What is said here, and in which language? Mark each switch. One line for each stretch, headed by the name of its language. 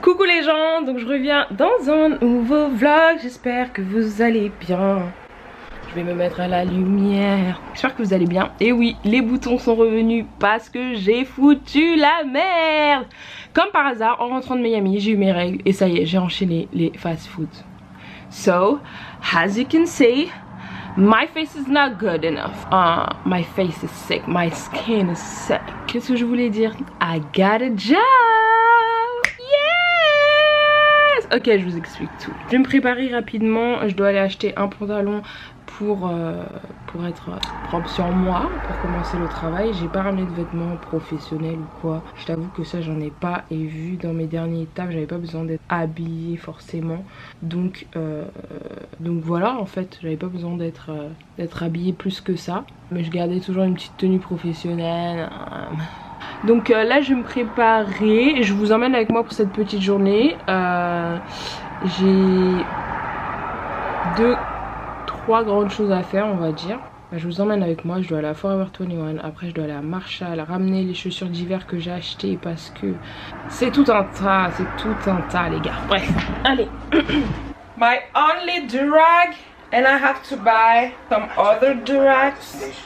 French: Coucou les gens, donc je reviens dans un nouveau vlog. J'espère que vous allez bien. Je vais me mettre à la lumière. J'espère que vous allez bien. Et oui, les boutons sont revenus parce que j'ai foutu la merde. Comme par hasard, en rentrant de Miami, j'ai eu mes règles et ça y est, j'ai enchaîné les fast food.
English: So, as you can see, my face is not good enough. My face is sick. My skin is sick.
French: Qu'est-ce que je voulais dire?
English: I got a job. Yes.
French: Ok, je vous explique tout. Je vais me préparer rapidement. Je dois aller acheter un pantalon pour être propre sur moi, pour commencer le travail. J'ai pas ramené de vêtements professionnels ou quoi. Je t'avoue que ça j'en ai pas, et vu dans mes derniers étapes j'avais pas besoin d'être habillée forcément. Donc voilà, en fait j'avais pas besoin d'être habillée plus que ça. Mais je gardais toujours une petite tenue professionnelle. Donc là je vais me préparer. Je vous emmène avec moi pour cette petite journée. J'ai trois grandes choses à faire, on va dire. Je vous emmène avec moi. Je dois aller à Forever 21. Après je dois aller à Marshall, ramener les chaussures d'hiver que j'ai achetées parce que c'est tout un tas. C'est tout un tas les gars. Bref, allez.
English: My only durag, and I have to buy some other durags.